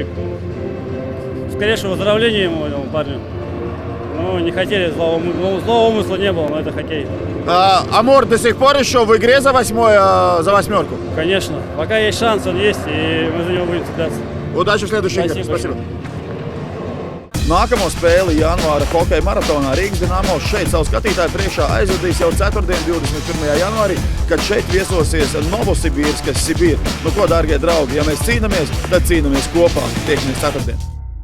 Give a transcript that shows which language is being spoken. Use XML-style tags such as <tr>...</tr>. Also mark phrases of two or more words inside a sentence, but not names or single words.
<ru>Скорейшего выздоровления ему, парню. Не хотели, злого умысла не было, но это хоккей. Амур до сих пор еще в игре за 8-ку? Конечно. Пока есть шанс, он есть, и мы за него будем цепляться. Удачи в следующей игре. Спасибо.</ru> <lv>Nākamo spēli janvāra hokeja maratonā Rīgas Dinamo šeit savu skatītāju priekšā aizvadīs jau ceturtdien, 21. janvārī, kad šeit viesosies Novosibīrskas Sibīra. Ko, dārgie draugi, ja mēs cīnāmies, tad cīnāmies kopā. Tiekamies ceturtdien.</lv>